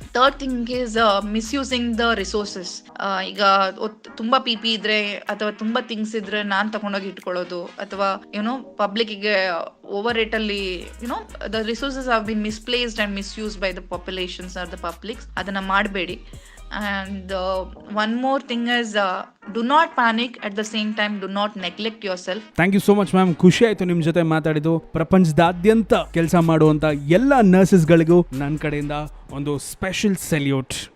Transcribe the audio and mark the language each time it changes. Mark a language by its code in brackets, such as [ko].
[en] Third thing is misusing the resources. [kn] ಈಗ ತುಂಬಾ PP ಇದ್ರೆ ಅಥವಾ ತುಂಬಾ ಥಿಂಗ್ಸ್ ಇದ್ರೆ ನಾನ್ ತಗೊಂಡೋಗಿ ಇಟ್ಕೊಳ್ಳೋದು, ಅಥವಾ ಪಬ್ಲಿಕ್ಗೆ [en] Over rate ಅಲ್ಲಿ the resources have been misplaced and misused by the populations or the publics. [kn] ಅದನ್ನ ಮಾಡಬೇಡಿ. [en] And one more thing is do not panic, at the same time do not neglect yourself. Thank you so much ma'am. [kn] ಖುಷಿ ಆಯ್ತು ನಿಮ್ಮ ಜೊತೆ ಮಾತಾಡಿದ್ದು. ಪ್ರಪಂಚದಾದ್ಯಂತ ಕೆಲಸ ಮಾಡುವಂತ ಎಲ್ಲ ನರ್ಸಸ್ಗಳಿಗೂ ನನ್ನ ಕಡೆಯಿಂದ ಒಂದು ಸ್ಪೆಷಲ್ ಸೆಲ್ಯೂಟ್.